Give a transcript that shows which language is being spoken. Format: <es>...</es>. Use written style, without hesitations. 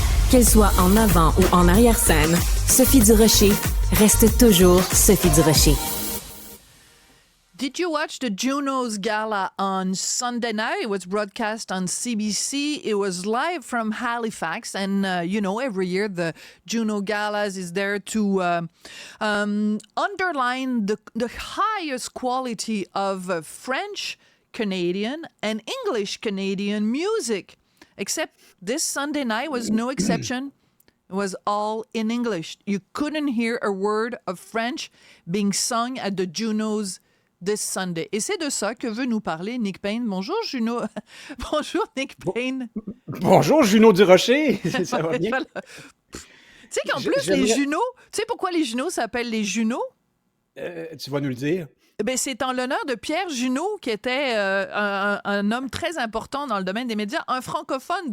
<fr>Qu'elle soit en avant ou en arrière-scène, Sophie Durocher reste toujours Sophie Durocher.</fr> <en>Did you watch the Junos Gala on Sunday night? It was broadcast on CBC. It was live from Halifax. And, every year the Juno Galas is there to underline the highest quality of French Canadian and English Canadian music. Except this Sunday night was no exception. It was all in English. You couldn't hear a word of French being sung at the Junos this Sunday.</en> <fr>Et c'est de ça que veut nous parler Nick Payne. Bonjour, Juno. Bonjour, Nick Payne. Bonjour, Juno Durocher. Ça va bien? Tu sais qu'en plus, les Junos, tu sais pourquoi les Junos s'appellent les Junos? Tu vas nous le dire. Ben, c'est en l'honneur de Pierre Junot, qui était un homme très important dans le domaine des médias, un francophone.</fr>